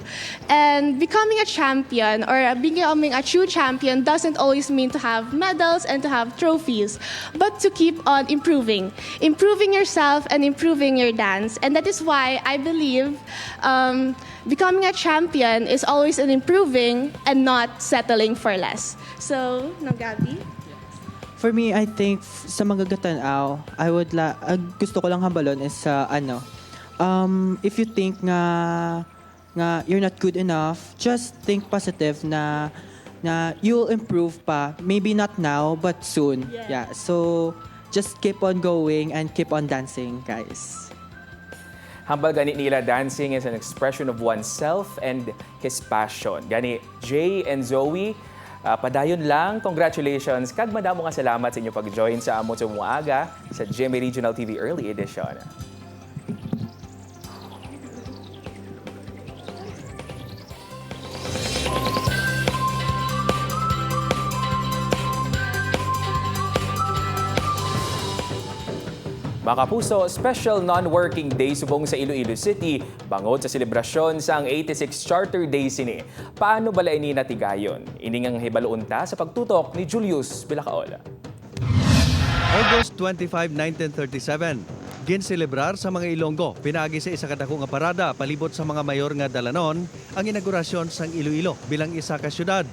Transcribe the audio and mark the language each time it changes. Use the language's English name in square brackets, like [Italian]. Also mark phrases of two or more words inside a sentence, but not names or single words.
[English] And becoming a champion or becoming a true champion doesn't always mean to have medals and to have trophies, but to keep on improving yourself and improving your dance. And that is why I believe becoming a champion is always an improving and not settling for less. So, no, Gabby? For me, I think [Hiligaynon] sa mga gatanaw, [English] I would [Hiligaynon] gusto ko lang hambalon [English] is if you think nga you're not good enough, just think positive na you'll improve pa. Maybe not now, but soon. Yeah. So just keep on going and keep on dancing, guys. [Hiligaynon] Hambal gani nila, [English] dancing is an expression of oneself and his passion. [Hiligaynon] Gani Jay and Zoe, padayon lang, congratulations. Kag madamo nga salamat sa inyo pag-join sa amo sa muaga sa GMA Regional TV Early Edition. Mga kapuso, special non-working day subong sa Iloilo City, bangod sa selebrasyon sa ang 86 Charter Day sini. Paano bala ini natigayon? Ining ang hibaluunta sa pagtutok ni Julius Bilacaol. August 25, 1937, ginselebrar sa mga Ilonggo, pinaagi sa isa kadako nga parada palibot sa mga mayor nga dalanon ang inaugurasyon sang Iloilo bilang isa ka syudad.